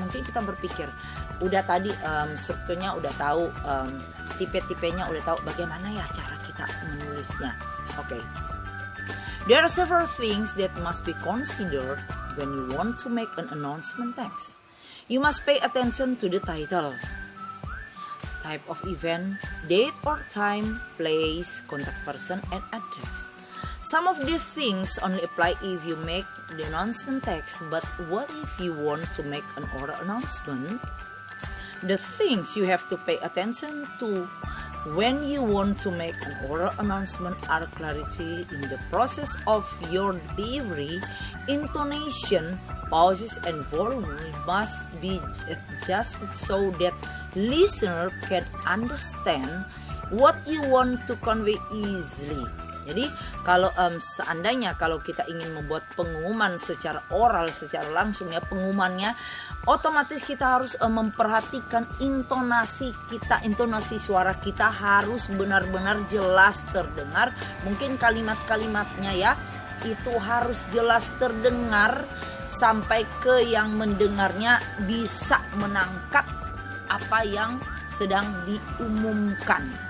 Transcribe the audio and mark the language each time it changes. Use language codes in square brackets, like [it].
[id] Mungkin kita berpikir, udah tadi strukturnya udah tahu, tipe-tipenya udah tahu, bagaimana ya cara kita menulisnya. Oke. [en] There are several things that must be considered when you want to make an announcement text. You must pay attention to the title, type of event, date or time, place, contact person, and address. Some of these things only apply if you make the announcement text, but what if you want to make an oral announcement? The things you have to pay attention to when you want to make an oral announcement are clarity in the process of your delivery, intonation, pauses, and volume must be adjusted so that listener can understand what you want to convey easily. [id] Jadi kalau seandainya kalau kita ingin membuat pengumuman secara oral, secara langsung ya, pengumumannya otomatis kita harus memperhatikan intonasi kita, intonasi suara kita harus benar-benar jelas terdengar. Mungkin kalimat-kalimatnya ya itu harus jelas terdengar sampai ke yang mendengarnya bisa menangkap apa yang sedang diumumkan.